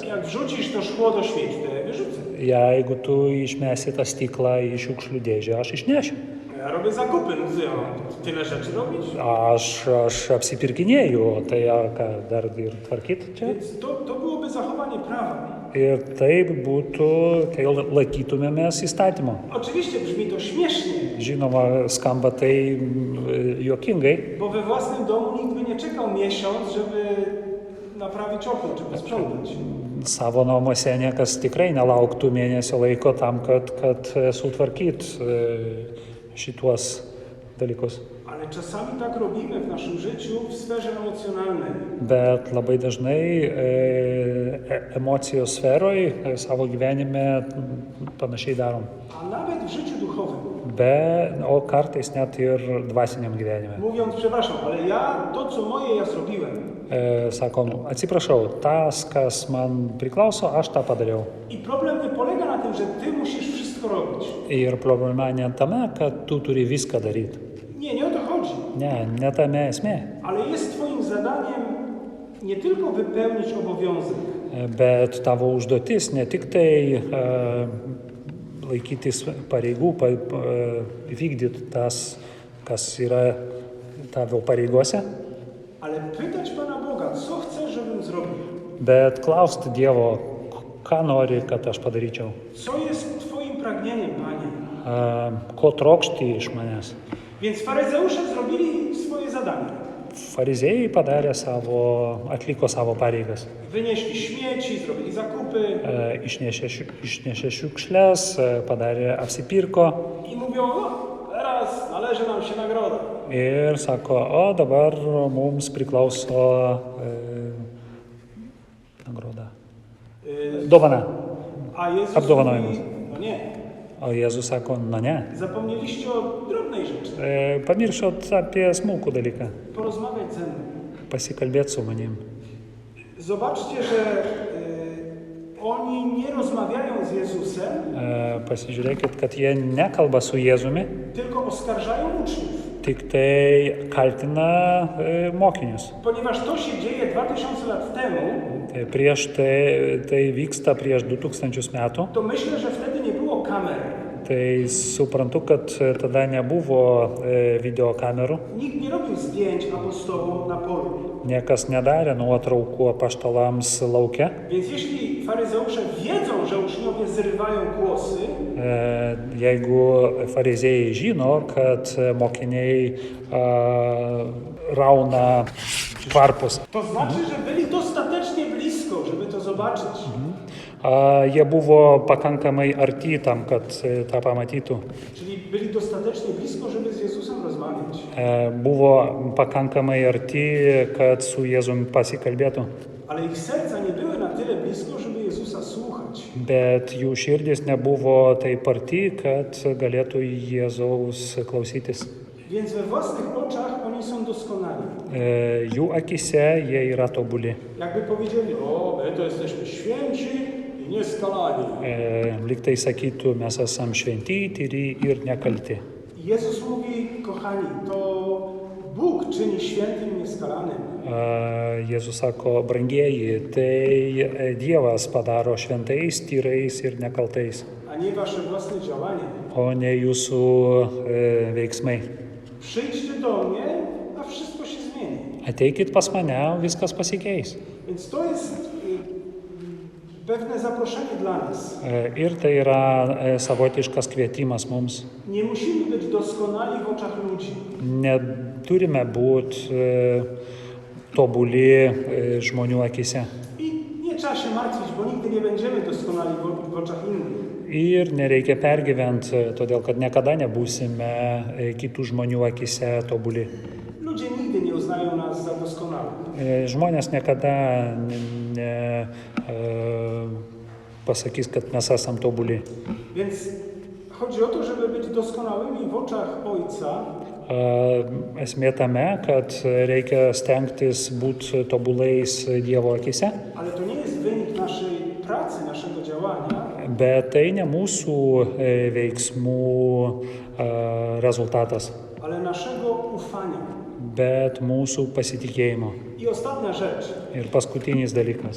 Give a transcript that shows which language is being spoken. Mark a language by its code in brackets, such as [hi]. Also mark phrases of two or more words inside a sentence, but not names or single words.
[pl] Jak wrzucisz to szkło do śmieci, to ja je wyrzucę. [lt] Jeigu tu išmesi tą stiklą į šiukšlių dėžę, aš išnešiu. [pl] Ja robię zakupy, no co ja mam tyle rzeczy robić? [lt] Aš apsipirkinėju, o tai ką dar ir tvarkyti čia. [pl] Więc to byłoby zachowanie prawa. [lt] Ir taip būtų, kai laikytumėmės įstatymo. [pl] Oczywiście brzmi to śmiesznie, [lt] Žinoma, skamba tai juokingai, [pl] bo we własnym domu nikt by nie czekał miesiąc, żeby naprawić okno czy posprzątać. [lt] savo namuose niekas tikrai nelauktų mėnesio laiko tam, kad sutvarkyt šituos dalykus. [pl] Ale czasami tak robimy w naszym życiu w sferze emocjonalnej. [lt] Bet labai dažnai emocijos sferoje savo gyvenime panašiai darom. [pl] A nawet w życiu duchowym. [lt] O kartais net ir dvasiniam gyvenime. [pl] Mówiąc, przepraszam, ale to co moje, ja zrobiłem. [lt] Sakom, atsiprašau, tas, kas man priklauso, aš tą padariau. [pl] I problem nie polega na tym, że ty musisz wszystko robić. [lt] Ir problema ne tame, kad tu turi viską daryti. [pl] Nie o to chodzi. [lt] Ne tame esmė. [pl] Ale jest twoim zadaniem nie tylko wypełnić obowiązek, [lt] Bet tavo užduotis ne tik tai laikytis pareigų, vykdyti tas, kas yra tavo pareigose, [pl] ale pytać Pana Boga, co chcesz, żebym zrobił. [lt] bet klausti Dievo, ką nori, kad aš padaryčiau, [pl] Co jest twoim pragnieniem, Panie? [lt] ko trokšti iš manęs. [pl] Więc faryzeusze zrobili swoje zadanie. [lt] Fariziejai atliko savo pareigas. [pl] Wynieśli śmieci, zrobili zakupy [lt] Išnešė šiukšles, apsipirko [pl] i mówią, no teraz należy nam się nagroda. [lt] ir sako, o dabar mums priklauso nagroda. Dovana. [pl] A Jezus [lt] Apdovanojimas. [pl] mówi, no nie, [lt] O Jėzus sako, na ne. [pl] zapomnieliście o drobnej rzeczy. [lt] Pamiršot apie smulkų dalyką. [pl] Porozmawiać ze mną. [lt] Pasikalbėti su manim. [pl] Zobaczcie, że oni nie rozmawiają z Jezusem, [lt] Pasižiūrėkit, kad jie nekalba su Jėzumi, [pl] tylko oskarżają uczniów. [lt] tik tai kaltina mokinius. [pl] Ponieważ to się dzieje 2000 lat temu, [lt] Tai vyksta prieš 2000 metų. [pl] to myślę, że wtedy nie było kamer. [lt] Tai suprantu, kad tada nebuvo videokamerų. [pl] Nikt nie robił zdjęć apostołom na polu. [lt] Niekas nedarė nuotraukų apaštalams lauke. [pl] Więc jeśli faryzeusze wiedzą, że uczniowie zrywają głosy, [lt] Jeigu fariziejai žino, kad mokiniai rauna varpus, [pl] to znaczy, że byli dostatecznie blisko, żeby to zobaczyć. [lt] jie buvo pakankamai arti tam, kad tą pamatytų. [pl] Czyli byli dostatecznie blisko, żeby z Jezusem rozmawiać. [lt] Buvo pakankamai arti, kad su Jėzumi pasikalbėtų. [pl] Ale ich serca nie były na tyle blisko, żeby Jezusa słuchać. [lt] Bet jų širdis nebuvo taip arti, kad galėtų Jėzaus klausytis. [pl] Więc we własnych oczach oni są doskonali. [lt] Jų akise jie yra tobuli. [pl] Jakby powiedzieli, o, my to jesteśmy święci i nieskalani. [lt] Lyg tai sakytų, mes esam šventi, tyri ir nekalti. [pl] I Jezus mówi, kochani, to Bóg czyni świętym i nieskalanym. [lt] Jėzus sako, brangieji, tai Dievas padaro šventais, tyrais ir nekaltais, [pl] A nie wasze własne działanie. [lt] o ne jūsų veiksmai. [pl] Przyjdźcie do mnie, a wszystko się zmieni. [lt] Ateikit pas mane, viskas pasikeis. [pl] Więc to jest pewne zaproszenie dla nas. [lt] Ir tai yra savotiškas kvietimas mums. [pl] Nie musimy być doskonali w oczach ludzi. [lt] Neturime būti tobuli žmonių akise. [pl] I nie trzeba się martwić, bo nigdy nie będziemy doskonali w oczach innych. [lt] Ir nereikia pergyventi, todėl kad niekada nebūsime kitų žmonių akise tobuli. [pl] Ludzie nigdy nie uznają nas za doskonałych. [lt] Žmonės niekada pasakys, kad mes esam tobuli. [pl] Więc chodzi o to, żeby być doskonałymi w oczach Ojca, [lt] Esmė tame, kad reikia stengtis būti tobulais Dievo akise, [pl] ale to nie jest wynik naszej pracy, naszego działania, [lt] bet tai ne mūsų veiksmų rezultatas, [pl] ale naszego ufania. [lt] bet mūsų pasitikėjimo. [pl] I ostatnia rzecz. [lt] Ir paskutinis dalykas.